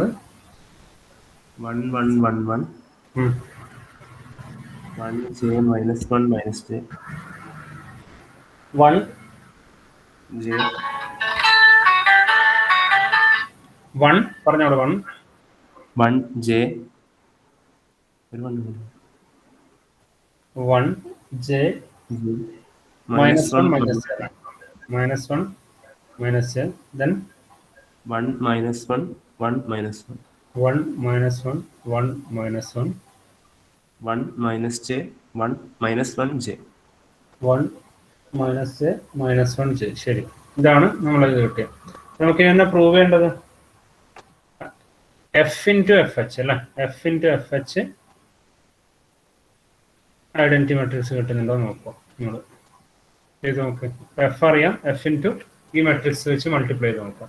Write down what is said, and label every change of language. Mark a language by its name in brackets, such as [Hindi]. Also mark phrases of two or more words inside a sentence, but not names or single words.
[English] 1 1 1 1. 1 j minus 1 minus j. 1 j. [Malayalam] 1 പറഞ്ഞോളൂ. [English] 1 j. 1 j minus 1 minus j. Minus 1 minus j. Then 1 minus 1 1 minus 1. 1 minus 1 1 minus 1. 1 minus j 1 minus 1 j. 1 minus j minus 1 j. [Malayalam] ശരി, ഇതാണ് നമ്മളിത് കിട്ടിയത്. നമുക്ക് എന്നെ പ്രൂവ് ചെയ്യേണ്ടത് [English] F into F H [Malayalam] അല്ലേ? [English] F into F H identity matrix [Malayalam] കിട്ടുന്നുണ്ടോ നോക്കുക. നിങ്ങൾ ചെയ്ത് നോക്ക്. എഫ് അറിയാം, [English] F into [Malayalam] ഈ മെട്രിക്സ് വെച്ച് മൾട്ടിപ്ലൈ ചെയ്ത് നോക്കാം.